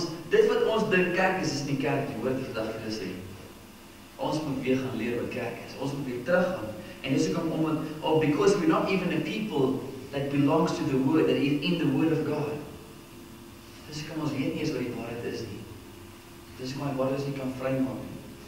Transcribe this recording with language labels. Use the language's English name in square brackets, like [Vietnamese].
[Afrikaans] Dit wat ons dink kerk is nie kerk nie, hoor die vandag vir sê. Ons moet weer gaan leer wat kerk is. Ons moet weer teruggaan. En dis hoekom [English] because we're not even a people that belongs to the word, that is in the word of God. [Afrikaans] Dis hoekom ons weet nie eens wat die waarheid is nie. Dis hoekom die waarheid nie kan vrymaak nie.